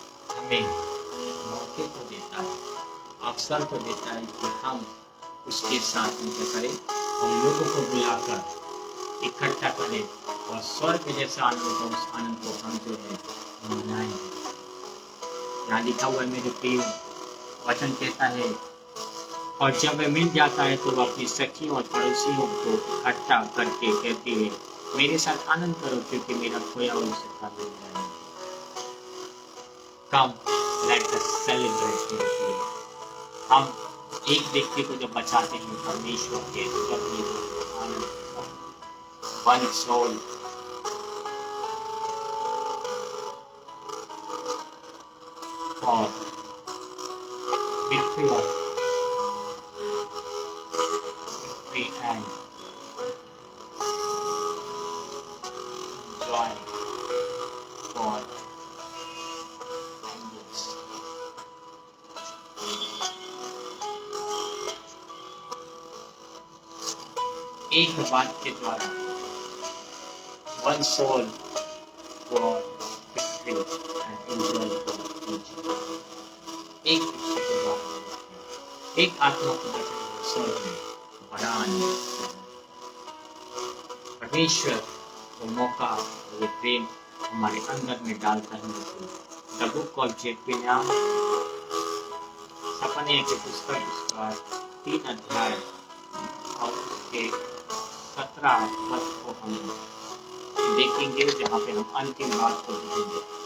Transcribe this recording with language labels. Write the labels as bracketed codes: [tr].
[hi] हमें मौके को देता है, अवसर को देता है कि हम उसके साथ मिलकर करें और लोगों को बुलाकर इकट्ठा करें और स्वर्ग जैसा आनंद को, उस आनंद को हम जो है मनाएंगे। यहाँ लिखा हुआ है मेरे प्रिय, वचन कहता है और जब वह मिल जाता है तो वह अपनी सखियों और पड़ोसियों को इकट्ठा करके कहती है मेरे साथ आनंद करो क्योंकि मेरा खोया हुआ सखा मिल जाएगा। [en] Come, let us celebrate with you. [hi] हम एक व्यक्ति को जब बचाते हैं परमेश्वर के आनंद, [en] one soul, [hi] और [en] victory and joy for angels. [hi] एक बात के द्वारा [en] one soul for victory and enjoy for angels. [hi] एक विषय के द्वारा एक आत्मा को बचाने स्वर्ग में बड़ा आनंद। परमेश्वर वो मौका, वो प्रेम हमारे अंदर में डालता है। द बुक ऑफ जेरेमिया, सपने के पुस्तक उसका 3 अध्याय और उसके 17 पद को हम देखेंगे, जहाँ पे हम अंतिम बात को देखेंगे।